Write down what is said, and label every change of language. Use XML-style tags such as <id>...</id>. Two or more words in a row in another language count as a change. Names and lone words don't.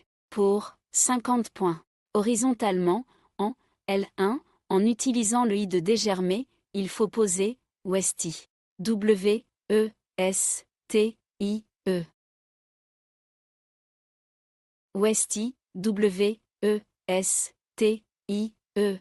<fr>Pour 50 points. Horizontalement, en L1, en utilisant le I de Desgermer, il faut poser Westy. W, E, S, T, I, E. Westy, W, E, S, T, I, E.</fr>